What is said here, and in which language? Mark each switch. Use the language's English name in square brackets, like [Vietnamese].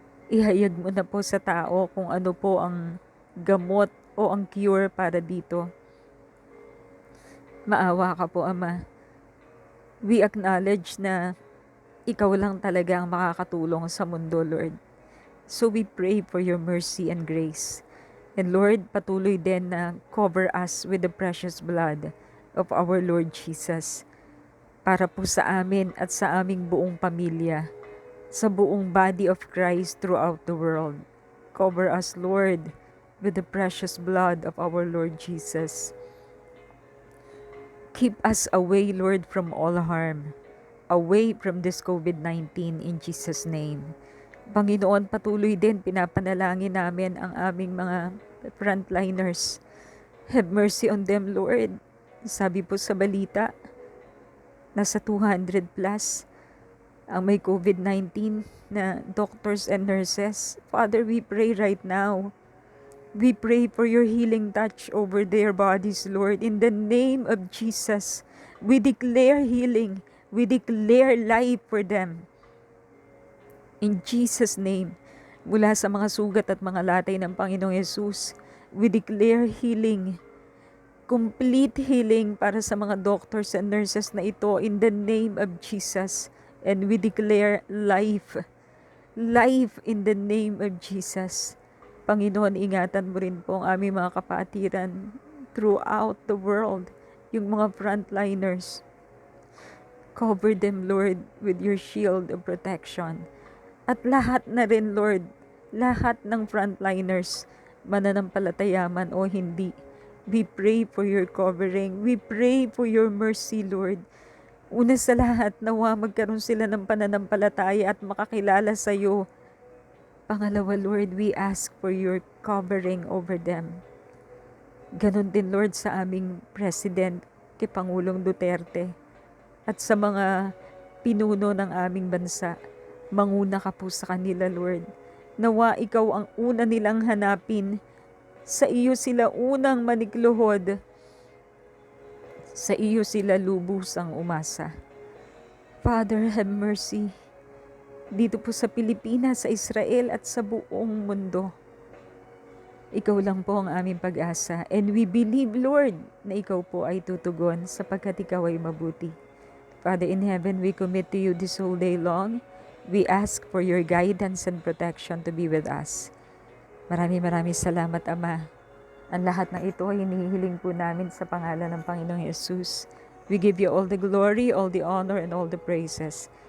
[Filipino] Ihayag mo na po sa tao kung ano po ang gamot o ang cure para dito. Maawa ka po, Ama. [English] We acknowledge [Filipino] na ikaw lang talaga ang makakatulong sa mundo, Lord. [English] So we pray for your mercy and grace. And Lord, [Filipino] patuloy din na [English] cover us with the precious blood of our Lord Jesus. [Filipino] Para po sa amin at sa aming buong pamilya, sa buong [English] body of Christ throughout the world. Cover us, Lord, with the precious blood of our Lord Jesus. Keep us away, Lord, from all harm. Away from this COVID-19 in Jesus' name. [Filipino] Panginoon, patuloy din pinapanalangin namin ang aming mga frontliners. [English] Have mercy on them, Lord. [Filipino] Sabi po sa balita, nasa 200 plus ang may COVID-19 na doctors and nurses. [English] Father, we pray right now. We pray for your healing touch over their bodies, Lord. In the name of Jesus, we declare healing. We declare life for them. In Jesus' name, [Filipino] mula sa mga sugat at mga latay ng Panginoong Yesus, [English] we declare healing. Complete healing [Filipino] para sa mga [English] doctors and nurses na ito in the name of Jesus. And we declare life. Life in the name of Jesus. [Filipino] Panginoon, ingatan mo rin po ang aming mga kapatiran [English] throughout the world, [Filipino] yung mga frontliners. [English] Cover them, Lord, with your shield of protection. [Filipino] At lahat na rin, Lord, lahat ng frontliners, mananampalataya man o hindi, [English] we pray for your covering. We pray for your mercy, Lord. [Filipino] Una sa lahat, nawa magkaroon sila ng pananampalataya at makakilala sa iyo. Pangalawa, [English] Lord, we ask for your covering over them. [Filipino] Ganon din, Lord, sa aming President, kay Pangulong Duterte, at sa mga pinuno ng aming bansa. Manguna ka po sa kanila, Lord. Nawa ikaw ang una nilang hanapin. Sa iyo sila unang manikluhod. Sa iyo sila lubusang umasa. [English] Father, have mercy. [Filipino] Dito po sa Pilipinas, sa Israel at sa buong mundo. Ikaw lang po ang aming pag-asa. [English] And we believe, Lord, [Filipino] na ikaw po ay tutugon sapagkat ikaw ay mabuti. [English] Father in heaven, we commit to you this whole day long. We ask for your guidance and protection to be with us. [Filipino] Maraming salamat, Ama. Ang lahat ng ito ay hinihiling po namin sa pangalan ng Panginoong Yesus. [English] We give you all the glory, all the honor, and all the praises.